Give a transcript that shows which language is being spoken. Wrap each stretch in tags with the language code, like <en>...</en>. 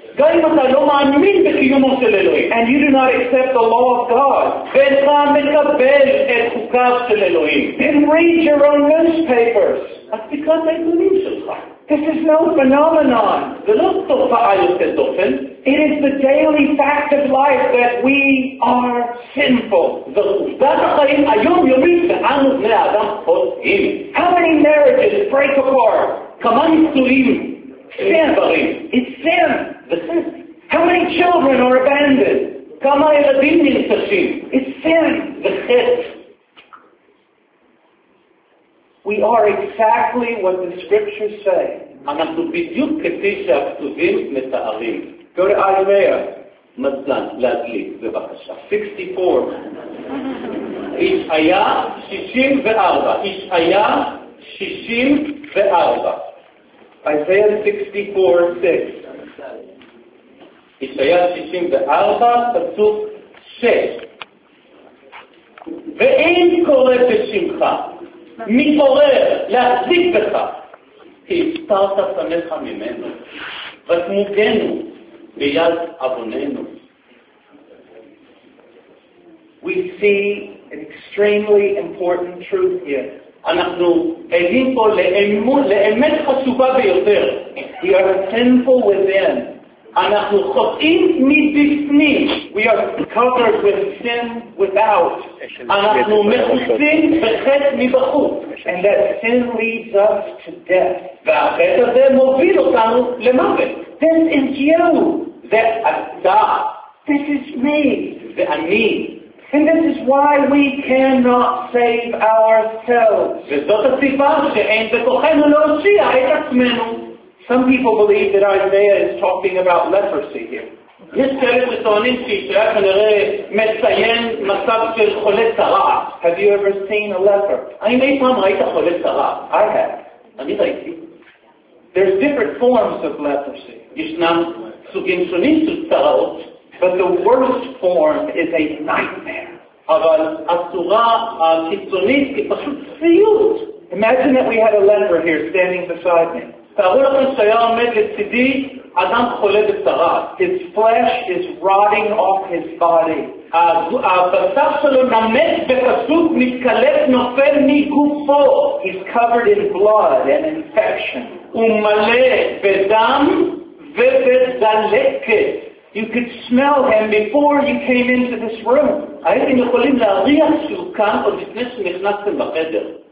<he>גם אם אתה לא מאמין בקיומו של אלוהים.</he> <en>And you do not accept the law of God.</en> <he>ואתה מקבל את חוקיו של אלוהים.</he> <en>Then read your own newspapers.</en> <he>אז תקרא את העיתונים שלך.</he> <en>This is no phenomenon.</en> <he>זה לא תופעה יותר דופן.</he> <en>It is the daily fact of life that we are sinful.</en> <he>זה עובדת החיים היום יומית שאנו בני האדם חוטאים.</he> <en>How many marriages break apart?</en> <he>כמה נישואים?</he> <en>Sin. It's sin. How many children are abandoned?</en> <he>כמה ילדים נלקחים?</he> <en>It's sin. We are exactly what the scriptures say.</en> <he>אנחנו בדיוק כפי שהכתובים מתארים.</he> <en>Go to Isaiah.</en> <he>מזלן, להדליק, בבקשה.</he> <en>64.</en> <he>ישעיה 64. ישעיה 64.</he> <en>Isaiah 64, 6.</en> <he>ישעיה 64, פסוק 6. ואין קורא בשמך, מי עורר להחזיק בך, כי הסתרת פניך ממנו, ותמוגנו ביד אבוננו.</he> <en>We see an extremely important truth here.</en> <he>אנחנו עדים פה לאמת חשובה ביותר.</he> <en>We are sinful within.</en> <he>אנחנו חוטאים מבפנים.</he> <en>We are covered with sin without.</en> <he>אנחנו מכוסים בחטא מבחוץ.</he> <en>And that sin leads us to death.</en> <he>והחטא הזה מוביל אותנו למוות.</he> <en>This is you.</en> <he>זה אתה.</he> <en>This is me.</en> <he>זה אני.</he> <en>And this is why we cannot save ourselves.</en> <he>וזאת הסיבה שאין בכוחנו להושיע את עצמנו.</he> <en>Some people believe that Isaiah is talking about leprosy here.</en> <he>יש כאלה שטוענים שישעיה כנראה מציין מצב של חולה צרעת.</he> <en>Have you ever seen a leper?</en> <he>האם אי פעם ראית חולה צרעת?</he> <en>I have.</en> <he>אני ראיתי.</he> <en>There's different forms of leprosy.</en> <he>ישנם סוגים שונים של צרעות.</he> <en>But the worst form is a nightmare.</en> <he>אבל הצורה הקיצונית היא פשוט סיוט.</he> <en>Imagine that we had a leper here standing beside me.</en> <he>תארו לכם שהיה עומד לצידי אדם חולה בצרעת.</he> <en>His flesh is rotting off his body.</en> <he>הבשר שלו נמס בפשוט מתקלף נופל מגופו.</he> <en>He's covered in blood and infection.</en> <he>הוא מלא בדם ובדלקת.</he> <en>You could smell him before you came into this room.</en> <he>הייתם יכולים להריח שהוא כאן עוד לפני שנכנסתם בחדר.</he>